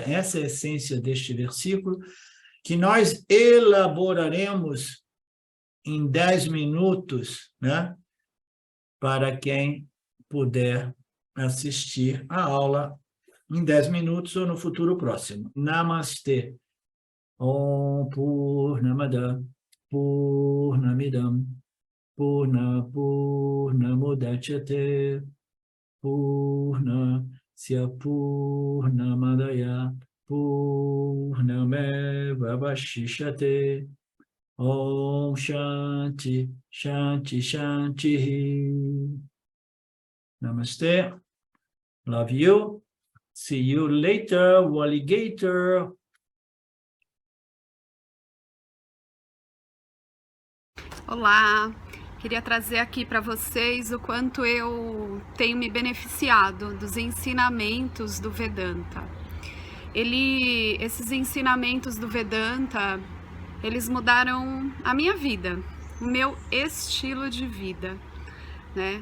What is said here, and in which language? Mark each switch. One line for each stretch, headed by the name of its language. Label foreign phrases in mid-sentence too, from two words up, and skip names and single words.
Portuguese: Essa é a essência deste versículo, que nós elaboraremos em 10 minutos, né? Para quem puder assistir a aula em 10 minutos ou no futuro próximo. Namastê.
Sanskrit: Om Purnamada Purnamidam Purnamudachyate Purnasya Purnamadaya Purnameva Vashishyate. Om Shanti, Shanti, Shanti. Namaste.
English: Love you. See you later, alligator.
Portuguese: Olá, queria trazer aqui para vocês o quanto eu tenho me beneficiado dos ensinamentos do Vedanta. Esses ensinamentos do Vedanta, eles mudaram a minha vida, o meu estilo de vida, né?